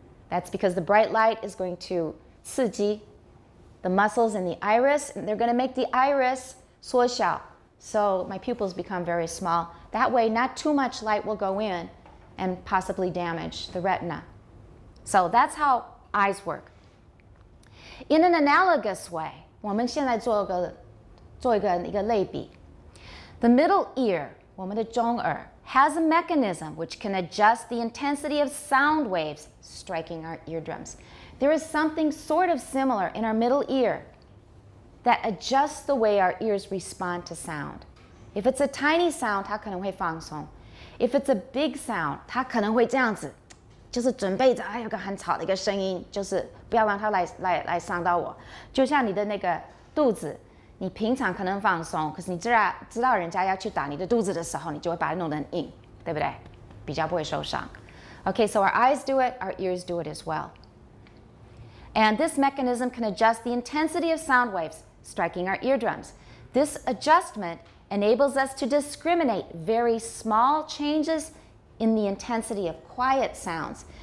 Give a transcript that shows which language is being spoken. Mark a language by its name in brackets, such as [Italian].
[English] That's because the bright light is going to 刺激 the muscles in the iris, and they're going to make the iris 缩小. So my pupils become very small. That way, not too much light will go in and possibly damage the retina. So that's how eyes work. In an analogous way, [Chinese] 我们现在做一个类比. [English] The middle ear, [Chinese] 我们的中耳, [English] has a mechanism which can adjust the intensity of sound waves striking our eardrums. There is something sort of similar in our middle ear that adjusts the way our ears respond to sound. If it's a tiny sound, [Chinese] 它可能会放松. [English] If it's a big sound, [Chinese] 它可能会这样子，就是准备着，有个很吵的一个声音，就是不要让它来伤到我。就像你的那个肚子，你平常可能放松，可是你知道人家要去打你的肚子的时候，你就会把它弄得很硬，对不对？比较不会受伤。 [English] Okay, so our eyes do it, our ears do it as well. And this mechanism can adjust the intensity of sound waves striking our eardrums. This adjustment enables us to discriminate very small changes in the intensity of quiet sounds.